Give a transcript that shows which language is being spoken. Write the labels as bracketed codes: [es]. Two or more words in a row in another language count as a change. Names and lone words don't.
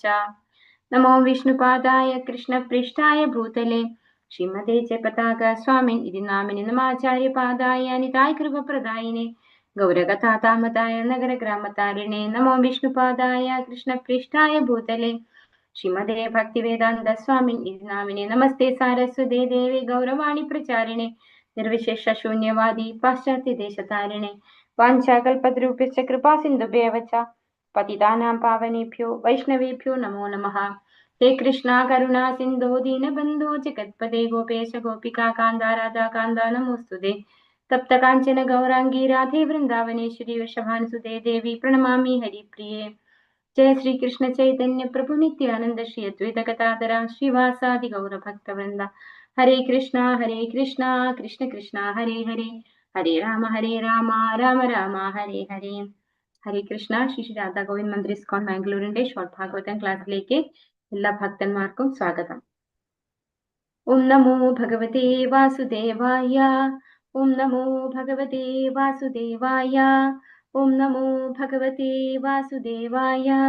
[sa] നമോ വിഷ്ണുപാദായ കൃഷ്ണപൃഷ്ഠായ ഭൂതലേ ശ്രീമതേ ജയപതാക സ്വാമിൻ ഇതി നാമിനി നമാചാര്യപാദായ നിതായ കൃപപ്രദായിനെ ഗൗരകഥാതാമതായ നഗരഗ്രാമതാരിണേ. നമോ വിഷ്ണുപാദായ കൃഷ്ണപൃഷ്ഠായ ഭൂതലേ ശ്രീമതേ ഭക്തിവേദാന്ത സ്വാമിൻ ഇതി നാമിനെ നമസ്തേ സാരസ്വതേ ദേവി ഗൗരവാണി പ്രചാരിണേ നിർവിശേഷ ശൂന്യവാദി പാശ്ചാത്യദേശതാരിണേ. വാഞ്ചാകൽപതരൂപ്യശ്ച കൃപാ സിന്ധുഭ്യവ ച പതിതാനാം പാവനേഭ്യോ വൈഷ്ണവേഭ്യോ നമോ നമഃ. ഹേ കൃഷ്ണ കരുണാ സിന്ധോ ദീനബന്ധോ ജഗത്പദേ ഗോപേശ ഗോപികാ കാന്ത രാധാ കാന്ത നമോസ്തുതേ. തപ്ത കാഞ്ചന ഗൗരാംഗീ രാധേ വൃന്ദാവനേശ്വരി വൃഷഭാനുസുതേ ദേവി പ്രണമാമി ഹരിപ്രിയേ. जय श्री कृष्ण चैतन्य प्रभु नित्यानंद श्री अद्वैत गदाधर श्रीवासादि गौर भक्त वृंदा. हरे कृष्णा कृष्ण कृष्ण हरे हरे हरे राम राम राम हरे हरे. ഹരേ കൃഷ്ണ. [ml] ശ്രീ രാധാ ഗോവിന്ദ് മന്ദിർ ഇസ്കോൺ ബാംഗ്ലൂരിന്റെ ഷോർട്ട് ഭാഗവതം ക്ലാസ്സിലേക്ക് എല്ലാ ഭക്തന്മാർക്കും സ്വാഗതം. [sa] ഓം നമോ ഭഗവതേ വാസുദേവായ. ഓം നമോ ഭഗവതേ വാസുദേവായ. ഓം നമോ ഭഗവതേ വാസുദേവായ.